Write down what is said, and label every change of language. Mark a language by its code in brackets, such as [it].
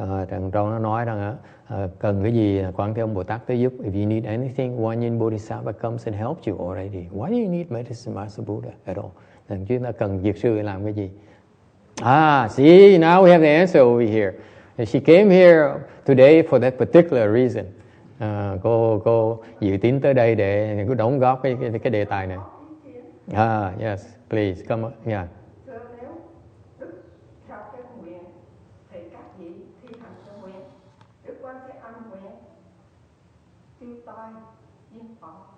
[vi] Trong nó nói rằng cần cái gì Quán Thế Âm Bồ Tát tới giúp. [en] If you need anything, one year Bodhisattva comes and helps you already. Why do you need Medicine Master Buddha at all? [vi] Chúng ta cần dược sư để làm cái gì? [en] See, now we have the answer over here. She came here today for that particular reason. [vi] Cô dự tính tới đây để đóng góp cái đề tài này. [en] Yes, please come on. Yeah. [vi] Nếu Đức theo cái nguyện thì các vị thi hành cái nguyện. Đức Quan Thế Âm nguyện tiêu tai diệt Phật.